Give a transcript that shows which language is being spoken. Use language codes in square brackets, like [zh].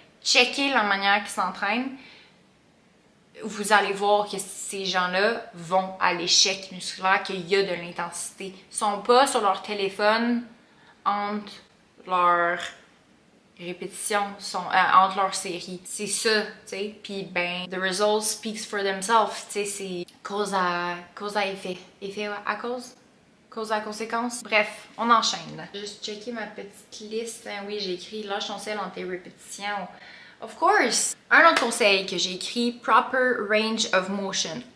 [fr] Checkez la manière qu'ils s'entraînent. Vous allez voir que ces gens-là vont à l'échec musculaire, qu'il y a de l'intensité. Ils sont pas sur leur téléphone entre leurs répétitions, entre leurs séries. C'est ça, tu sais. Puis ben, [en] the results speaks for themselves. [fr] Tu sais, c'est cause à effet. Effet à cause? Cause à conséquence. Bref, on enchaîne. Juste checker ma petite liste. Oui, j'ai écrit lâche ton sel entre tes répétitions. [en] Of course! [fr] Un autre conseil que j'ai écrit, [en] proper range of motion.